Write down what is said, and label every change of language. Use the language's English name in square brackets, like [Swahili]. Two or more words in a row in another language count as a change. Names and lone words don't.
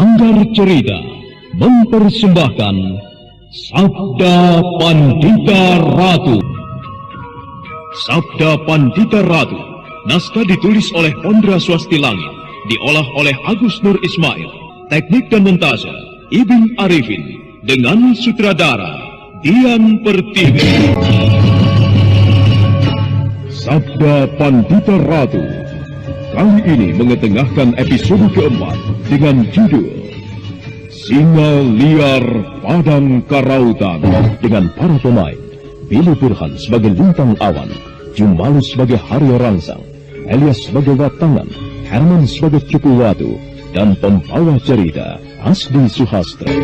[Indonesian] Sanggar Cerita mempersembahkan Sabda Pandita Ratu. Sabda Pandita Ratu, naskah ditulis oleh Ondra Swastilangit, diolah oleh Agus Nur Ismail, teknik dan montase Ibing Arifin, dengan sutradara Dian Pertiwi. Sabda Pandita Ratu kali ini mengetengahkan episode keempat dengan judul Singa Liar Padang Karautan, dengan para pemain Billy Burhan sebagai Lintang Awan, Jumalu sebagai Haryo Rangsang, Elias sebagai Watangan, Herman sebagai Cukuwatu, dan pembawa cerita Asdi Suhastra.